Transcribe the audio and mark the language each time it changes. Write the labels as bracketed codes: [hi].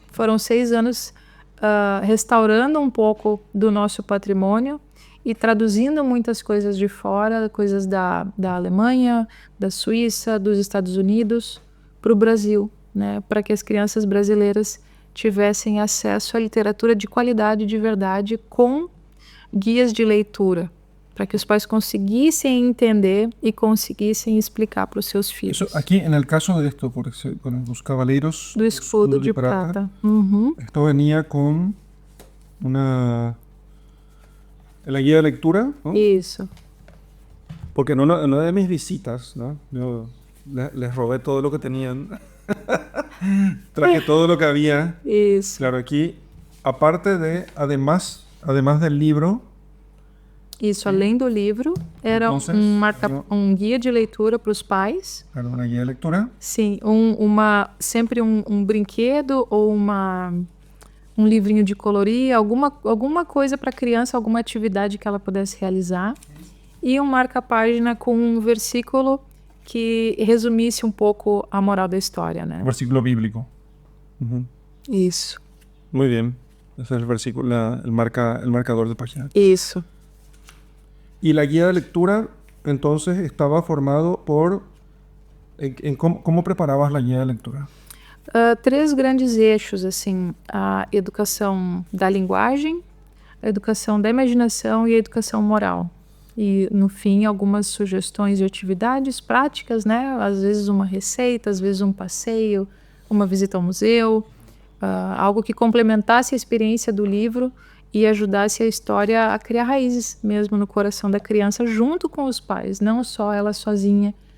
[pt] Foram 6 anos restaurando um pouco do nosso patrimônio e traduzindo muitas coisas de fora, coisas da Alemanha, da Suíça, dos Estados Unidos, para o Brasil, né? Para que as crianças brasileiras tivessem acesso à literatura de qualidade, de verdade, com guias de leitura, para que os pais conseguissem entender e conseguissem explicar para os seus filhos. [es] Eso, aquí, en el caso de esto, con los caballeros [pt] Do escudo de prata. [es] Esto venía con una... la guía de lectura, ¿no? [pt] Isso. [es] Porque en una de mis visitas, ¿no? Yo les robé todo lo que tenían. Traje todo lo que había. [pt] Isso. [es] Claro, aquí, aparte de, además del libro, [pt] Isso, além do livro, era [es] Entonces, [pt] um guia de leitura para os pais. Era uma guia de leitura. Sim, sempre um brinquedo ou um livrinho de colorir, alguma coisa para a criança, alguma atividade que ela pudesse realizar. E um marca-página com um versículo que resumisse um pouco a moral da história, né? Versículo bíblico. Isso. [es] Muy bien. Ese es el versículo, el marcador de página. [pt] Isso. [es] Y la guía de lectura, entonces, estaba formado por... ¿Cómo preparabas la guía de lectura? [pt] 3 grandes eixos, assim, a educação da linguagem, a educação da imaginação e a educação moral. E, no fim, algumas sugestões de atividades práticas, né? Às vezes uma receita, às vezes um passeio, uma visita ao museu, algo que complementasse a experiência do livro e ajudasse a história a criar raízes mesmo no coração da criança, junto com os pais, não só ela sozinha.